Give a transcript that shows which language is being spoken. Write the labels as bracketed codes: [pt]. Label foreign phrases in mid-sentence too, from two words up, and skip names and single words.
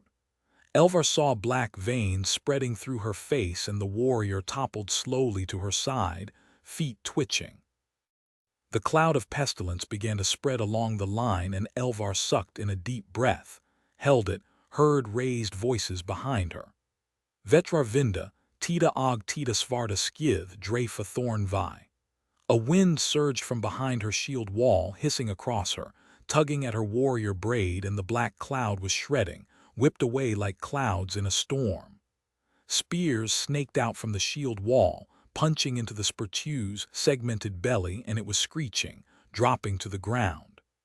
[en] Elvar saw black veins spreading through her face, and the warrior toppled slowly to her side, feet twitching. The cloud of pestilence began to spread along the line, and Elvar sucked in a deep breath, held it, heard raised voices behind her. [non] Vetrar vinda, tida og tida svarta skith drafa thorn vi. [en] A wind surged from behind her shield wall, hissing across her, tugging at her warrior braid, and the black cloud was shredding, whipped away like clouds in a storm. Spears snaked out from the shield wall, punching into the Spiritue's segmented belly, and it was screeching, dropping to the ground.